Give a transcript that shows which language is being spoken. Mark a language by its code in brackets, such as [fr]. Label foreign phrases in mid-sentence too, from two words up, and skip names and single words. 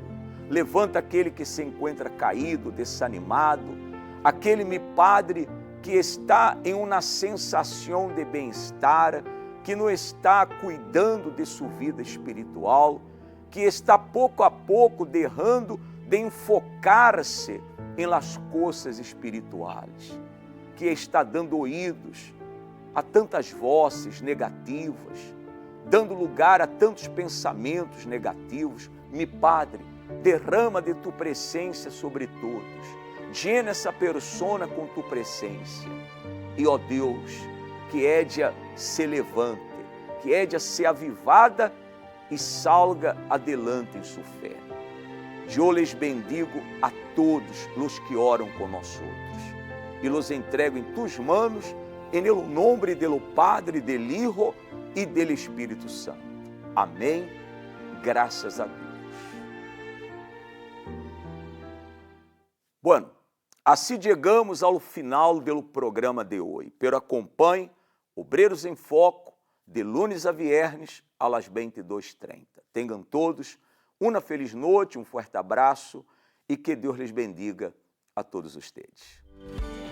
[pt] Levanta aquele que se encontra caído, desanimado, aquele, meu Padre, que está em uma sensação de bem-estar, que não está cuidando de sua vida espiritual, que está pouco a pouco deixando de enfocar-se em las coisas espirituais, que está dando ouvidos a tantas vozes negativas, dando lugar a tantos pensamentos negativos. Meu Padre, derrama de tu presença sobre todos. Llena essa persona com tu presença. E, ó Deus, [es] que ella se levante, que ella se avivada e salga adelante [pt] em sua fé. Eu [es] les bendigo [pt] a todos os que oram com nós outros e [es] los entrego [pt] em [es] tus manos, [pt] em [es] el nombre [pt] do Padre, [es] del Hijo [pt] e del Espírito Santo. Amém. Graças a Deus. Bueno, assim chegamos ao final do programa de hoje. Pero acompanhe Obreiros em Foco, [es] de lunes a viernes, [pt] às 22h30. Tenham todos uma feliz noite, um forte abraço e que Deus lhes bendiga a todos vocês.